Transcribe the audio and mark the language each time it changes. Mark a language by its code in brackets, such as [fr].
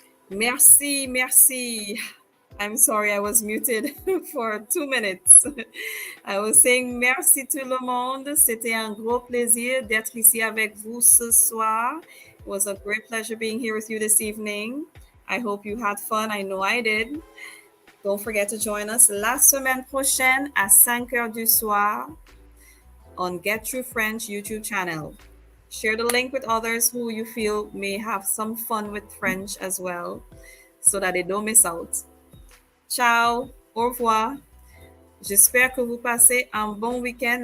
[fr] Merci, merci. [en] I'm sorry, I was muted for 2 minutes. I was saying [fr] merci tout le monde. C'était un gros plaisir d'être ici avec vous ce soir. [en] It was a great pleasure being here with you this evening. I hope you had fun. I know I did. Don't forget to join us [fr] la semaine prochaine à 5 heures du soir [en] on Get True French YouTube channel. Share the link with others who you feel may have some fun with French as well so that they don't miss out. [fr] Ciao, au revoir. J'espère que vous passez un bon week-end.